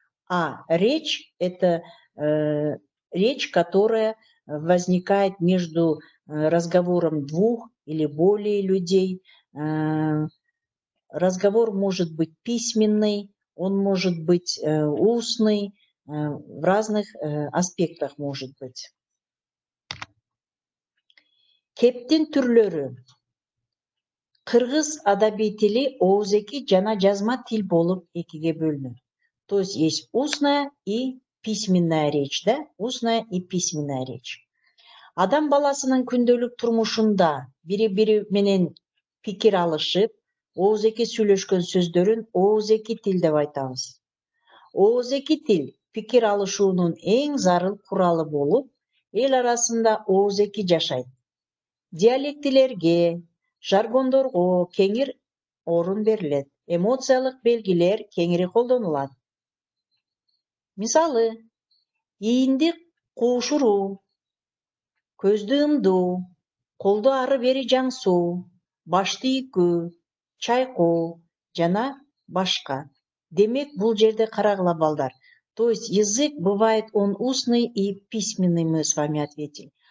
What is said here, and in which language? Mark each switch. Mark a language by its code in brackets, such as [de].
[ru] А речь – это речь, которая возникает между разговором двух или более людей. Разговор может быть письменный, он может быть устный, в разных аспектах может быть. [ky] Кептин түрлөрү. Кыргыз адабий тили ооз-эки жана жазма тил болуп экиге бөлүнөт. [ru] То есть устная и письменная речь, да? Устная и письменная речь. [ky] Адам баласынын күндөлүк турмушунда бири-бири менен пикир алышып, ооз-эки сүйлөшкөн сөздөрүн ооз-эки тил деп айтабыз. Ооз-эки тил пикир алышуунун эң зарыл куралы болуп, эл арасында ооз-эки жашайт. Диалектилерге, жаргондорго кеңир орун берилет. Эмоциялык белгилер кеңири колдонулат. Мисалы, иинди куушуруу, көздү ымдуу, колду ары бери жаңсуу, башты ийкөө, чайкоо жана башка. Демек бул жерде карагыла балдар. [ru] То есть язык бывает он устный и письменный, мы с вами ответили.